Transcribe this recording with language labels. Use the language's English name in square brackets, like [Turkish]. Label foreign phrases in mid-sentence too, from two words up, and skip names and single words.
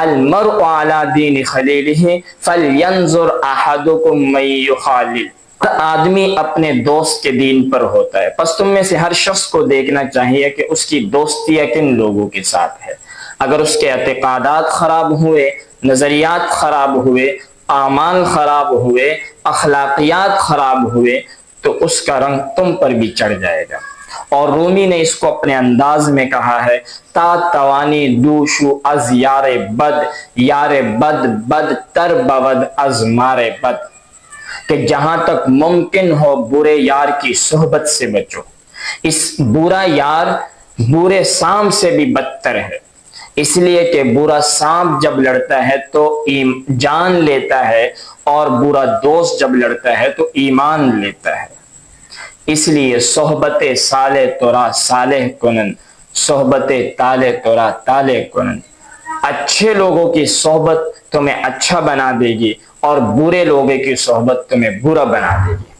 [Arabic] المرء علی دین خلیلہ فلینظر احدکم من یخالل، [Urdu] آدمی اپنے دوست کے دین پر ہوتا ہے، پس تم میں سے ہر شخص کو دیکھنا چاہیے کہ اس کی دوستی کن لوگوں کے ساتھ ہے۔ اگر اس کے اعتقادات خراب ہوئے، نظریات خراب ہوئے، اعمال خراب ہوئے، اخلاقیات خراب ہوئے، تو اس کا رنگ تم پر بھی چڑھ جائے گا۔ اور رومی نے اس کو اپنے انداز میں کہا ہے، [Persian] تا توانی دوشو از یار بد بد تر بود از مار بد، [Urdu] کہ جہاں تک ممکن ہو برے یار کی صحبت سے بچو، اس برا یار برے سانپ سے بھی بدتر ہے، اس لیے کہ برا سانپ جب لڑتا ہے تو جان لیتا ہے، اور برا دوست جب لڑتا ہے تو ایمان لیتا ہے۔ اس لیے [Persian] صحبت صالح تورا صالح کنن، صحبت طالح تورا طالح کنن، [Urdu] اچھے لوگوں کی صحبت تمہیں اچھا بنا دے گی، اور برے لوگوں کی صحبت تمہیں برا بنا دے گی۔